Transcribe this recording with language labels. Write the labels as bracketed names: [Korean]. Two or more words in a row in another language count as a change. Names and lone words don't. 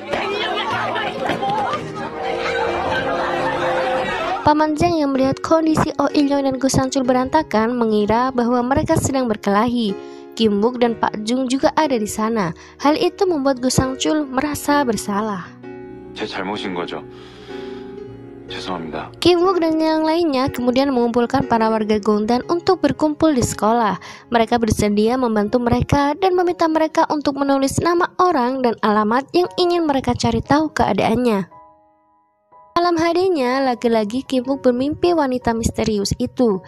[Indonesian] Paman Jang yang melihat kondisi Oh Il-yong dan Go Sang-chul berantakan mengira bahwa mereka sedang berkelahi. Kim Wook dan Pak Jung juga ada di sana. Hal itu membuat Go Sang-chul merasa bersalah. [Korean] 제 잘못인 거죠. 죄송합니다. [Indonesian] Kim Wook dan yang lainnya kemudian mengumpulkan para warga Gongdan untuk berkumpul di sekolah. Mereka bersedia membantu mereka dan meminta mereka untuk menulis nama orang dan alamat yang ingin mereka cari tahu keadaannya. Malam harinya, lagi-lagi Kim Wook bermimpi wanita misterius itu.